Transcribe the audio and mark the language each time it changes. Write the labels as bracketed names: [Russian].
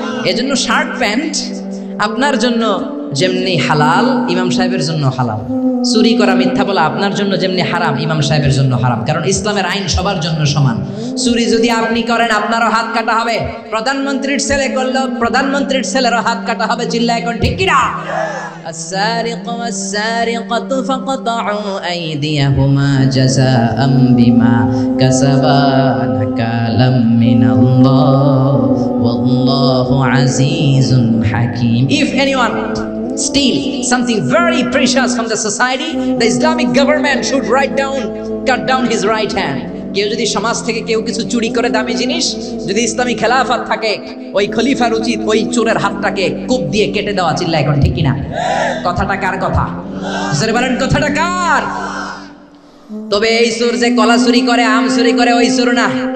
[Bangla] এজন্য shirt pant আপনার জন্য যেমনি হালাল ইমাম সাহেবের জন্য হালাল। চুরি করা মিথ্যা বলা আপনার জন্য যেমনি হারাম ইমাম সাহেবের জন্য হারাম, কারণ ইসলামের আইন সবার জন্য সমান। চুরি যদি আপনি করেন আপনারও হাত কাটা হবে, প্রধানমন্ত্রীর ছেলে করলো প্রধানমন্ত্রীর ছেলেরও হাত কাটা হবে। চিল্লা এখন ঠিক কিনা? [Arabic] السارق والسارقة فقطعوا أيديهما جزاء بما كسبا نكالا من الله ওয়াল্লাহু আজিজুন হাকীম। [English] If anyone steal something very precious from the society, the Islamic government should cut down his right hand. [Bangla] কেউ যদি সমাজ থেকে কেউ কিছু চুরি করে দামি জিনিস, যদি ইসলামী খেলাফত থাকে, ওই খলিফার উচিত ওই চোরের হাতটাকে কূপ দিয়ে কেটে দেওয়া। চিল্লা এখন ঠিক কিনা? কথাটা কার কথা? জোরে বলেন কথাটা কার? তবে এই চোর যে কলা চুরি করে, আম চুরি করে, ওই চোর না।